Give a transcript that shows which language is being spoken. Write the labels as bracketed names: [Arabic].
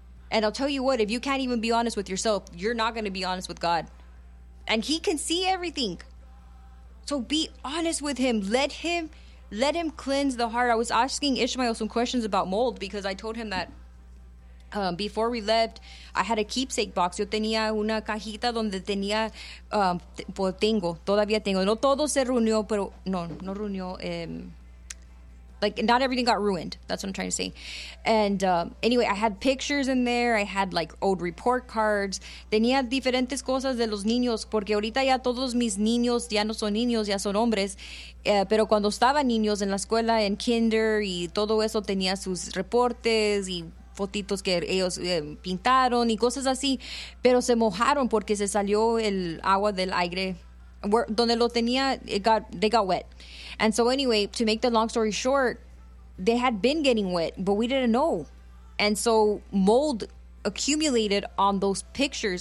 [English] And I'll tell you what, if you can't even be honest with yourself, you're not going to be honest with God. And He can see everything. So be honest with Him. Let him cleanse the heart. I was asking Ishmael some questions about mold because I told him that before we left, I had a keepsake box. [Spanish] Yo tenía una cajita donde tenía, tengo, todavía tengo. No todo se reunió, pero no reunió. [English] Like, not everything got ruined. That's what I'm trying to say. And anyway, I had pictures in there. I had, like, old report cards. [Spanish] Tenía diferentes cosas de los niños, porque ahorita ya todos mis niños ya no son niños, ya son hombres. Pero cuando estaban niños en la escuela, en kinder y todo eso, tenía sus reportes y fotitos que ellos pintaron y cosas así, pero se mojaron porque se salió el agua del aire donde lo tenía. [English] They got wet. And so anyway, to make the long story short, they had been getting wet, but we didn't know. And so mold accumulated on those pictures.